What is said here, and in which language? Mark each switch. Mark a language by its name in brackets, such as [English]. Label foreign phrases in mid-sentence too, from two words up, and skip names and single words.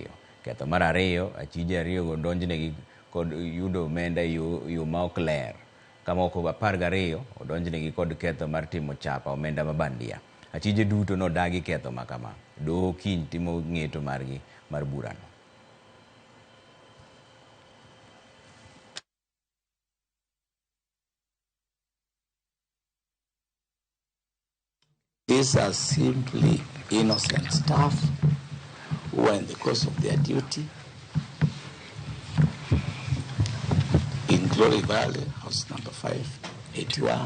[Luo (Kenya and Tanzania)] Ketho mar 2, achije 2 go donjnegi kod yudo omenda yo ma ok ler. Kamoko 12 odonjnegi kod ketho mar timo chapa omenda mabandia. Achije duto nodagi ketho makama. Doho kiny timo ng'eto margi mar burano. [English] These are simply innocent staff who are in the course of their duty in Glory Valley, house number 581.